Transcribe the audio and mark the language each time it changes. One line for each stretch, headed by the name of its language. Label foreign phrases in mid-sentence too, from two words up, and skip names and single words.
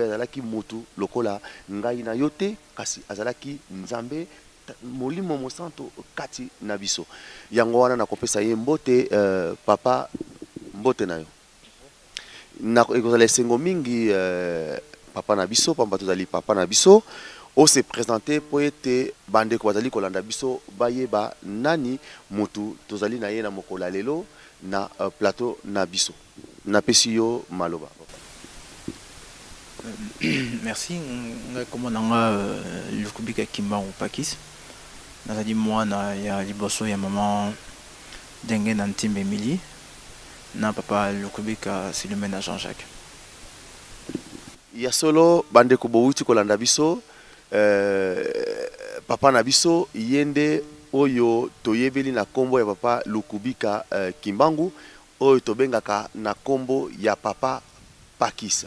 Lingala: azalaki mutu lokola ngai na yo te kasi azalaki nzambe molimo mosanto kati na biso yango wana nakopesa ye mbote papa mbote na yo na ekozala esengo mingi papa na biso pamba tozali papa na biso o
French: se présenter
Lingala: po ete bandeko bazali kolanda biso bayeba nani mutu tozali na ye na mokola lelo na plateau na biso napesi yo maloba.
French: Merci. Comment on a le Kubika Kimbangu Pakis.
Lingala: Nazali mwana ya liboso ya maman Dengue Nantimbe Emily. Na papa le Kubika Silumena Jean-Jacques. Ya solo bandeko bouti kolanda biso papa na biso yende oyo toyebeli na kombo ya papa Lukubika Kimbangu oyo tobengaka na kombo ya papa Pakisa.